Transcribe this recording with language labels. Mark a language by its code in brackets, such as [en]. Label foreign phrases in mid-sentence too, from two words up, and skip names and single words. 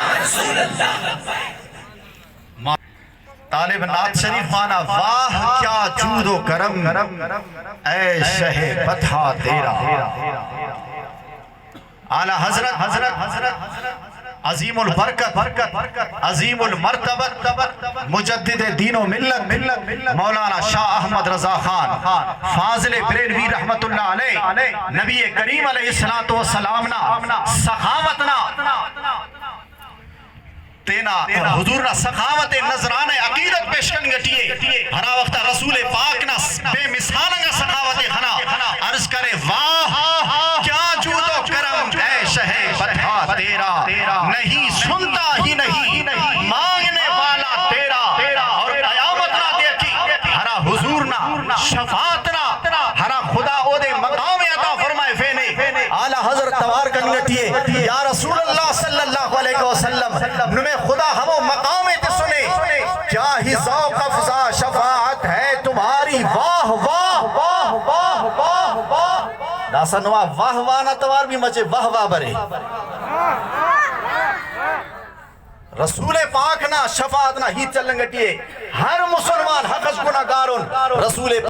[ur] طالب نعت شریف مانا واہ کیا جود و کرم اے شہ فتح تیرا اعلی حضرت عظیم البرکت عظیم المرتبت مجدد دین و ملت مولانا شاہ احمد رضا خان فاضل بریلوی رحمت اللہ علیہ [ar] نبی کریم علیہ السلام [brh] نا سخاوتنا تینا حضور نا سخاوت نظران عقیدت پیشکن گٹیے ہرا وقت رسول پاک نا بے مثالنگا سخاوت خنا عرض کرے [ur] واہ کیا جود و کرم اے شہ فتح تیرا نہیں سنتا ہی نہیں مانگنے والا تیرا [brh] اور قیامت نا دیکھی ہرا حضور نا شفاعت نا ہرا خدا او دے مقام عطا فرمائے فینے اعلی حضرت توار کن گٹیے [ar] یا رسول اللہ صلی اللہ علیہ وسلم [brh] نمیں خدا ہمو مقام تے سنے [ur] کیا ہی ذوق افزا شفاعت ہے تمہاری [brh] واہ واہ واہ واہ واہ واہ ناسا نوا واہ واہ نا توار بھی مجھے واہ واہ برے رسول پاک نا شفاعت نا ہی چلنگٹیے ہر مسلمان حق از گناہگارن رسول